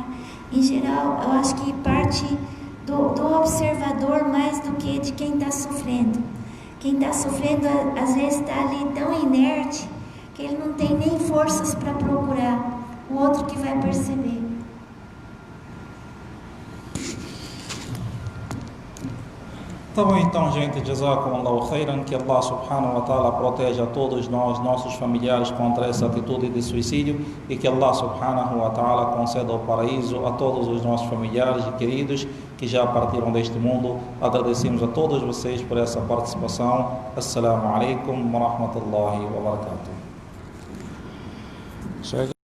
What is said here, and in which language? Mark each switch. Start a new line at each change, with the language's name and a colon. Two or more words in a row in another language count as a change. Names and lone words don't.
Portuguese: Em geral, eu acho que parte do observador mais do que de quem está sofrendo. Quem está sofrendo, às vezes, está ali tão inerte que ele não tem nem forças para procurar. O outro que vai perceber. Tá bom, então, gente,
Arabic: جزاكم الله خيرا,
Portuguese: que Allah
Arabic: سبحانه وتعالى
Portuguese: proteja a todos nós, nossos familiares, contra essa atitude de suicídio, e que Allah
Arabic: سبحانه وتعالى
Portuguese: conceda o paraíso a todos os nossos familiares e queridos que já partiram deste mundo. Agradecemos a todos vocês por essa participação.
Arabic: السلام عليكم ورحمة الله وبركاته.